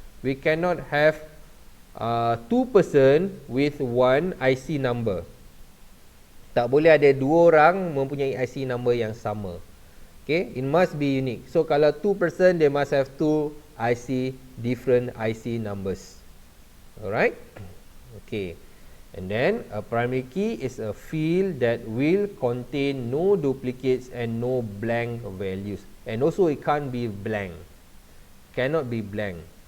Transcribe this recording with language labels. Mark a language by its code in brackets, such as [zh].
[en] We cannot have two person with one IC number. [ms] Tak boleh ada dua orang mempunyai IC number yang sama. [en] Okay, it must be unique. So kalau two person, they must have two different IC numbers. Alright, okay, and then a primary key is a field that will contain no duplicates and no blank values, and also it can't be blank, cannot be blank.